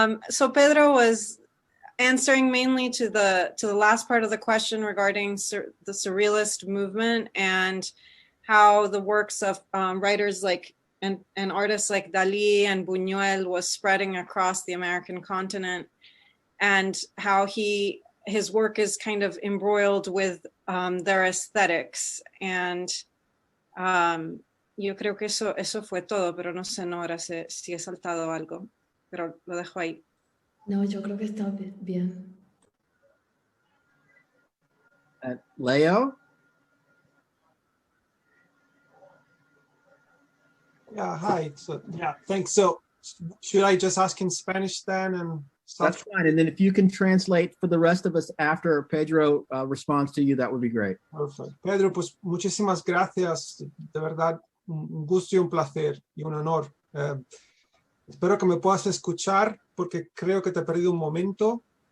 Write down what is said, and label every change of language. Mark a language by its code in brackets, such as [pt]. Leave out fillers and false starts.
[en] So Pedro was answering mainly to the last part of the question regarding the surrealist movement and how the works of writers like and artists like Dalí and Buñuel was spreading across the American continent, and how his work is kind of embroiled with their aesthetics. [es] And yo creo que eso fue todo, pero no sé, Nora, si he saltado algo, pero lo dejo ahí. No, yo creo que está bien. Leo? [en] Yeah, hi. So, yeah, thanks. So, should I just ask in Spanish then? And That's fine. And then if you can translate for the rest of us after Pedro responds to you, that would be great. Perfect. [es] Pedro, pues muchísimas gracias. De verdad, un gusto y un placer y un honor. Espero que me puedas escuchar porque creo que te he perdido un momento.